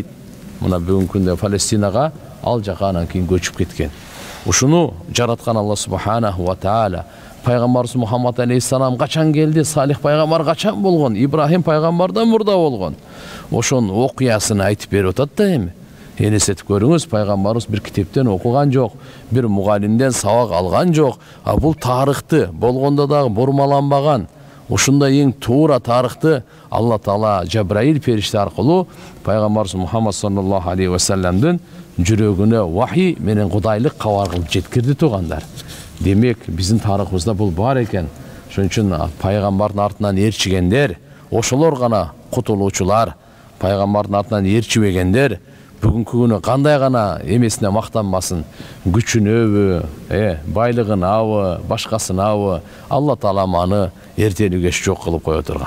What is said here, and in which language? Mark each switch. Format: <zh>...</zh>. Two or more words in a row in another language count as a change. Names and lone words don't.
<ky>Мына бүгүнкү күндө Палестинага ал жака анан кийин көчүп кеткен. Ушуну жараткан Алла</ky> <ar>سبحانه وتعالى</ar> <ky>пайгамбарыбыз Мухаммад алейхиссалам качан келди? Салих пайгамбар качан болгон? Ибрахим пайгамбардан мурда болгон. Ошонун окуясын айтып берип атат да эми.</ky> <kk>Елестетіп көріңіз, пайғамбарымыз бір китептен оқыған жоқ, бір мұғалимден сабақ алған жоқ. Бұл тарихты болғанда дағы бұрмаланбаған, ушундай ең тура тарихты Алла Таала Жабраил периште арқылы пайғамбарымыз Мухаммад</kk> <ar>صلى الله عليه وسلم</ar> <ky>жүрөгүнө вахи менен кудайлык кабар кылып жеткирди тугандар. Демек, биздин тарихыбызда бул бар экен. Ошон үчүн пайгамбардын артынан ээрчигендер, ошолор гана кутулуучулар. Пайгамбардын артынан ээрчибегендер бүгүнкү күнү кандай гана эмесине мактанбасын, күчүнөбү, байлыгынабы, башкасынабы, Алла Таала аны эртелүүгө жок кылып кое турган.</ky>